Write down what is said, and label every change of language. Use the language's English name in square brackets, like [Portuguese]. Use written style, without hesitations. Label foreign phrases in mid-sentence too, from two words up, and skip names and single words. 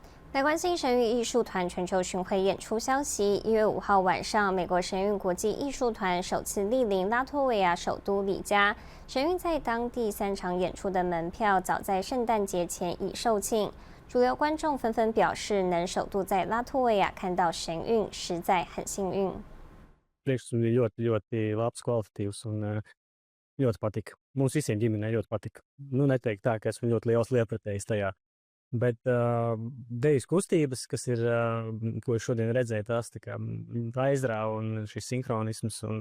[Chinese] 来关心神韵艺术团全球巡回演出消息。1月5号晚上，美国神韵国际艺术团首次莅临拉脱维亚首都里加。神韵在当地3场演出的门票早在圣诞节前已售罄，主流观众纷纷表示，能首度在拉脱维亚看到神韵，实在很幸运。 [Latvian] Priekšstats bija ļoti labs, kvalitatīvs un ļoti patika. Mums visiem ģimenei ļoti patika. Neteikt tā, ka esmu ļoti liels lietpratējs tajā. Bet dejas kustības, kas ir, ko es šodien redzēju, tās tā kā aizrāva un šis sinhronisms un